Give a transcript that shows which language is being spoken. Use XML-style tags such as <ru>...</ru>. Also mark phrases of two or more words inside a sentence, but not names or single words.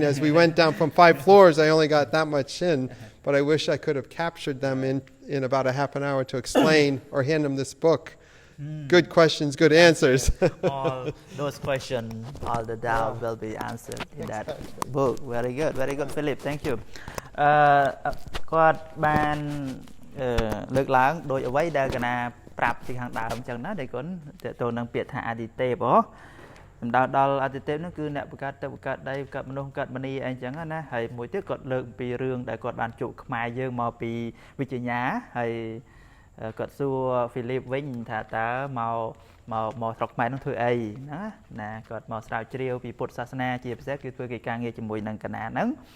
<en>As we went down from 5 floors, I only got that much in. But I wish I could have captured them in about a half an hour to explain or hand them this book. Good questions, good answers. All those questions, all the doubt will be answered in that book. Very good, Philip. Thank you.</en> <km>គាត់បានលើកឡើងដោយអ្វីដែលកណាប្រាប់ពីខាងដើមអញ្ចឹងណាដែលគាត់ទៅនឹងពាក្យថាអតិទេពសំដៅដល់អតិទេពនោះគឺអ្នកបង្កើតទឹកបង្កើតដីបង្កើតមនុស្សបង្កើតមនីអីអញ្ចឹងណាហើយមួយទៀតគាត់លើកពីរឿងដែលគាត់បានជួបខ្មែរយើងមកពីវិជ្ជញ្ញាហើយគាត់សួរ Philip វិញថាតើមកស្រុកខ្មែរនោះធ្វើអីណាគាត់មកស្រាវជ្រាវពីពុទ្ធសាសនាជាពិសេសគឺធ្វើកិច្ចការងារជាមួយនឹងកណាហ្នឹង</km>